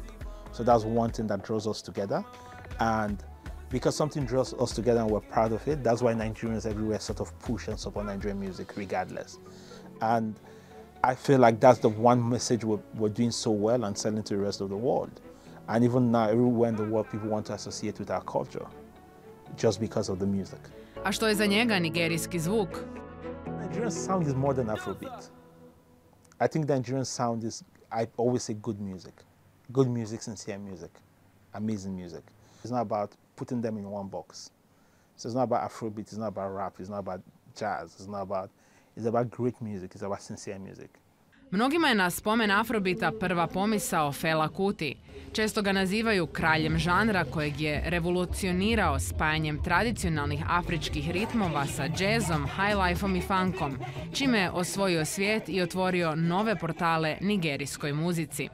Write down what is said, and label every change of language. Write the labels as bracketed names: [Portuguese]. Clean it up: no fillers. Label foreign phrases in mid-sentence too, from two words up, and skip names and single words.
[English] So that's one thing that draws us together. And because something draws us together and we're proud of it, that's why Nigerians everywhere sort of push and support Nigerian music regardless. And I feel like that's the one message we're doing so well and selling to the rest of the world. And even now, everywhere in the world, people want to associate with our culture just because of the music. [Bosnian] A što je za njega nigerijski zvuk? [English] Nigerian sound is more than Afrobeat. I think the Nigerian sound is, I always say, good music. Good music, sincere music, amazing music. It's not about putting them in one box. So it's not about Afrobeat, it's not about rap, it's not about jazz, it's about great music, it's about sincere music. [Bosnian] Mnogima je na spomen Afrobita prva pomisao Fela Kuti. Često ga nazivaju kraljem žanra kojeg je revolucionirao spajanjem tradicionalnih afričkih ritmova sa džezom, highlife-om i funkom, čime je osvojio svijet i otvorio nove portale nigerijskoj muzici.